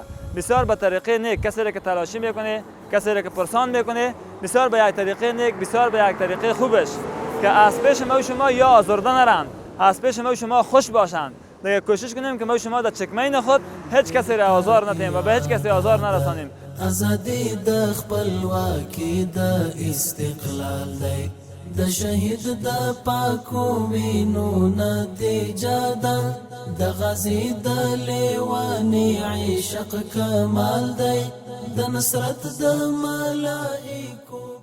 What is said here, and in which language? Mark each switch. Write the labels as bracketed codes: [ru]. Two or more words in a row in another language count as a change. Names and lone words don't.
[fa] بسیار به طریقه نیک کسی که تلاشی میکنه، کسی که پرسان میکنه، بسیار به یک طریقه نیک، بسیار به یک طریقه خوبش که از پیش ما شما یا آزرده نرن، از پیش ما شما خوش باشند. دیگه کوشش کنیم که ما شما در چکمین خود هیچ کسی را آزار ندیم و به هیچ کسی آزار نرسانیم. [ps] ازادي د خپلواکي د استقلال دی د شهید د پاکو وینو نتیجه ده د غازی د لیوانی عشق کمال دی د نصرت د ملائکو